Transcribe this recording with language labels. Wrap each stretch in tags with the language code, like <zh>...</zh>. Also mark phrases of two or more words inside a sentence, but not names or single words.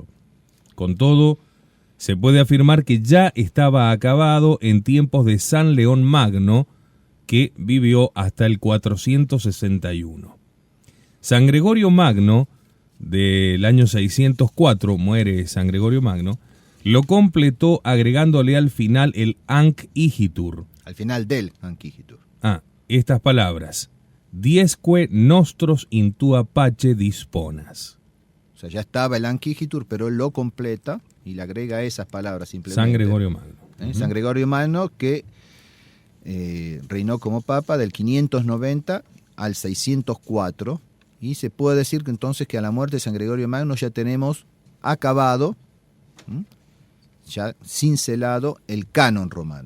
<es>Con todo, se puede afirmar que ya estaba acabado en tiempos de San León Magno, que vivió hasta el 461. San Gregorio Magno, del año 604, muere San Gregorio Magno, lo completó agregándole al final el Anc Igitur. Al final del Anc Igitur. Estas palabras:</es> <la>Diesque nostros in tua pace disponas.</la> <es>O sea, ya estaba el Anquijitur, pero él lo completa y le agrega esas palabras simplemente. San Gregorio Magno. San Gregorio Magno, que reinó como papa del 590 al 604, y se puede decir que entonces que a la muerte de San Gregorio Magno ya tenemos acabado, ya cincelado el canon romano.</es>